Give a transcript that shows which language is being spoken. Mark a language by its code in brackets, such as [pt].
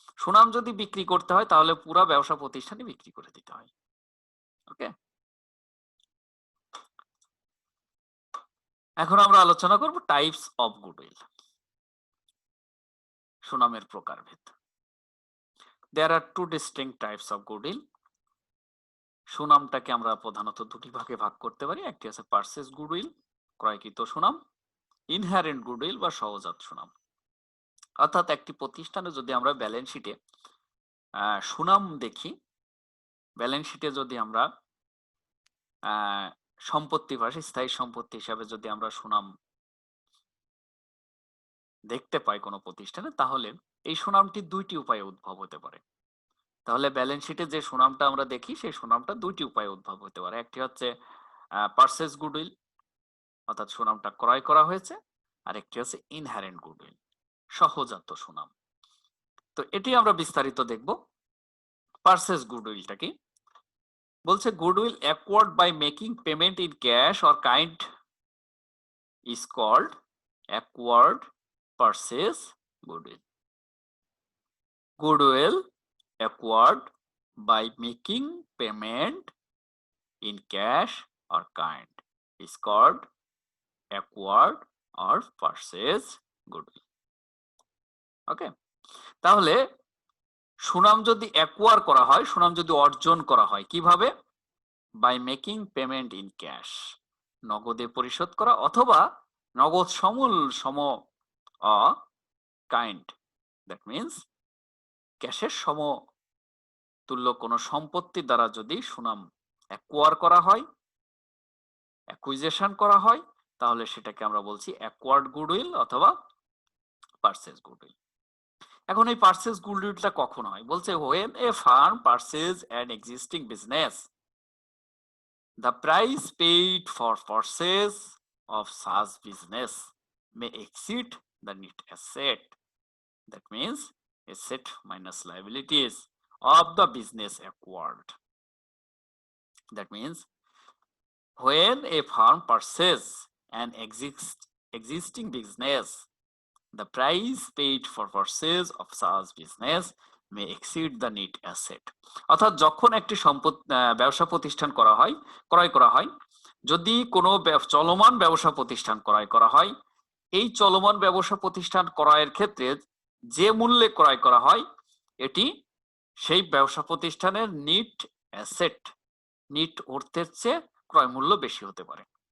[bn] সুনাম যদি বিক্রি করতে হয় তাহলে পুরো ব্যবসা প্রতিষ্ঠানে বিক্রি করে দিতে হয়। ওকে, এখন আমরা আলোচনা করব টাইপস অফ গুডউইল, সুনামের প্রকারভেদ। [en] There are two distinct types of goodwill. [bn] সুনামটাকে আমরা প্রধানত দুটি ভাগে ভাগ করতে পারি। একটি আছে পারচেজ গুডউইল, ক্রয়কৃত সুনাম, ইনহারেন্ট গুডউইল বা সহজাত সুনাম। অর্থাৎ একটি প্রতিষ্ঠানে যদি আমরা ব্যালেন্স শিটে সুনাম দেখি, ব্যালেন্স শিটে যদি আমরা সম্পত্তি ভাষী স্থায়ী সম্পত্তি হিসাবে যদি আমরা সুনাম দেখতে পাই কোনো প্রতিষ্ঠানে, তাহলে এই সুনামটি দুইটি উপায়ে উদ্ভব হতে পারে। তাহলে ব্যালেন্স শিটে যে সুনামটা আমরা দেখি সেই সুনামটা দুইটি উপায়ে উদ্ভব হতে পারে। একটি হচ্ছে পারচেজ গুডউইল, অর্থাৎ সুনামটা ক্রয় করা হয়েছে, আর একটি হচ্ছে ইনহারেন্ট গুডউইল, সহজাত সুনাম। তো এটি আমরা বিস্তারিত দেখব। পারচেজ গুডউইলটা কি বলছে, [en] Goodwill acquired by making payment in cash or kind is called acquired purchase goodwill. Goodwill acquired by making payment in cash or kind is called acquired or purchased goodwill. [bn] ওকে, তাহলে সুনাম যদি অ্যাকোয়ার করা হয়, সুনাম যদি অর্জন করা হয় কিভাবে? [en] by making payment in cash, [bn] নগদে পরিশোধ করা, অথবা নগদ সমূল সম কাইন্ড, দ্যাট মিনস ক্যাশের সমতুল্য কোনো সম্পত্তি দ্বারা যদি সুনাম অ্যাকোয়ার করা হয়, অ্যাকুইজিশন করা হয়, তাহলে সেটাকে আমরা বলছি অ্যাকোয়ার্ড গুডউইল অথবা পারচেজ গুডউইল। এখন এই পারচেজ গুডউইলটা কখন হয়? [en] বলছে when a firm purchase an existing business, the price paid for purchase of such business may exceed the net asset, that means asset minus liabilities of the business acquired. That means when a firm purchases an existing business, the price paid for purchase of such business may exceed the net asset. [bn] অর্থাৎ যখন একটি ব্যবসা প্রতিষ্ঠান ক্রয় করা হয়, যদি কোনো চলমান ব্যবসা প্রতিষ্ঠান ক্রয় করা হয়, এই চলমান ব্যবসা প্রতিষ্ঠান ক্রয়ের ক্ষেত্রে যে মূল্যে ক্রয় করা হয়, এটি সেই ব্যবসা প্রতিষ্ঠানের নিট অ্যাসেট, নিট অর্থের চেয়ে ক্রয় মূল্য বেশি হতে পারে।